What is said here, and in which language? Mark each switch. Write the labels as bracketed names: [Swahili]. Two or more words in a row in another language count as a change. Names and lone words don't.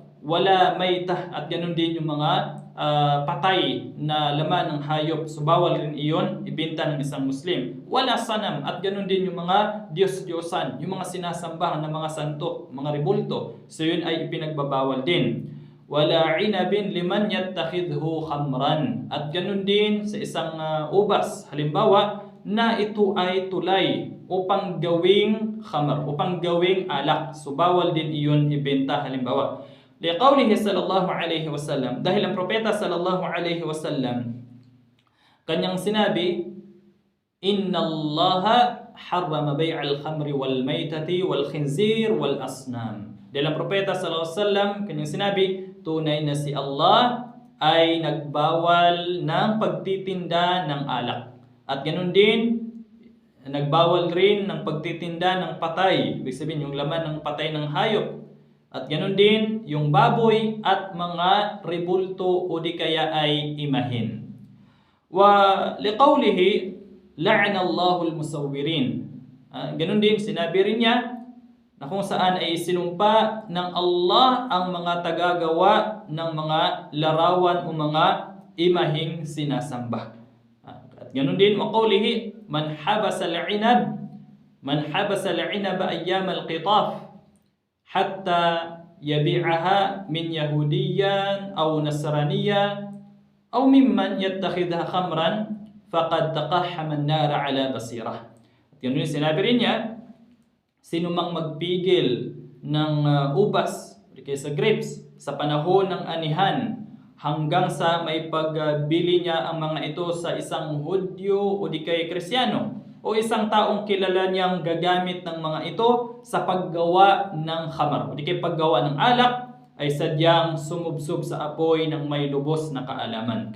[Arabic] والميتة, [Filipino] at ganun din yung mga patay na laman ng hayop. So bawal rin iyon ibenta ng isang Muslim. [Arabic] والصنم, [Filipino] at ganun din yung mga Diyos-Diyosan, yung mga sinasambahan ng mga santo, mga rebulto. So yun ay ipinagbabawal din. [Arabic] والعنب لمن يتخذ خمرا. [Filipino] At ganun din sa isang ubas halimbawa na ito ay tulay upang gawing khamar, upang gawing alak. So bawal din iyon ibenta halimbawa. [Arabic] لقوله صلى الله عليه وسلم, [Filipino] dahil ang propeta [Arabic] صلى الله عليه وسلم [Filipino] kanyang sinabi, [Arabic] إن الله حرم بيع الخمر والميتة والخنزير والأصنام. [Filipino] Dahil ang propeta [Arabic] صلى الله عليه وسلم [Filipino] kanyang sinabi, tunay na si Allah ay nagbawal ng pagtitinda ng alak. At ganun din, nagbawal rin ng pagtitinda ng patay, ibig sabihin yung laman ng patay ng hayop. At ganun din yung baboy at mga rebulto o di kaya ay imahin. [Arabic] ولقوله لعن الله المصورين. [Filipino] Ganun din sinabi rin niya na kung saan ay sinumpa ng Allah ang mga tagagawa ng mga larawan o mga imahing sinasamba. At ganun din [Arabic] وقوله من حبس العنب من حبس العنب أيام القطاف حتى يبيعها من يهودي أو نصراني أو ممن يتخذه خمرا فقد تقحم النار على بصيرة. [Filipino] At yun yung sinabi rin niya, sino mang magpigil ng ubas o sa grapes sa panahon ng anihan hanggang sa may pagbili niya ang mga ito sa isang Hudyo o di kay Kristiyano o isang taong kilala niyang gagamit ng mga ito sa paggawa ng khamar o di kay paggawa ng alak, ay sadyang sumubsob sa apoy ng may lubos na kaalaman.